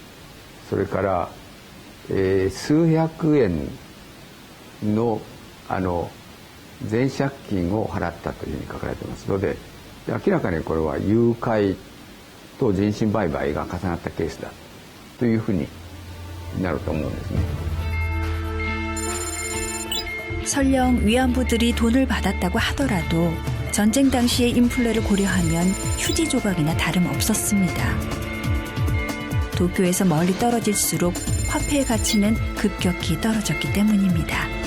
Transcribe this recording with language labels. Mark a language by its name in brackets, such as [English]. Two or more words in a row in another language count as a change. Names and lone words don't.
[Japanese] それから、数百円の全借金を払ったというふうに書かれていますので、明らかにこれは誘拐と人身売買が重なったケースだというふうになると思うんですね。 [Korean] 설령 위안부들이 돈을 받았다고 하더라도 전쟁 당시의 인플레를 고려하면 휴지 조각이나 다름없었습니다. 도쿄에서 멀리 떨어질수록 화폐의 가치는 급격히 떨어졌기 때문입니다.